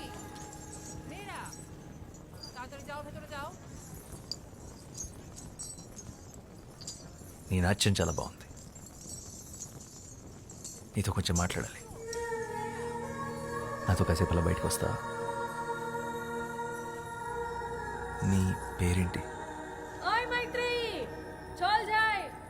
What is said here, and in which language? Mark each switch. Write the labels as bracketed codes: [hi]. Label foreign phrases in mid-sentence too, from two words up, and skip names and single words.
[bn] মেয়েরা তাড়াতাড়ি যাও, ভেতরে যাও। [te] నీ నాట్యం చాలా బాగుంది, నీతో కొంచెం మాట్లాడాలి. నాతో కాసేపు అలా బయటకు వస్తా? నీ పేరేంటి? [bn] ওই মৈত্রী চল যাই।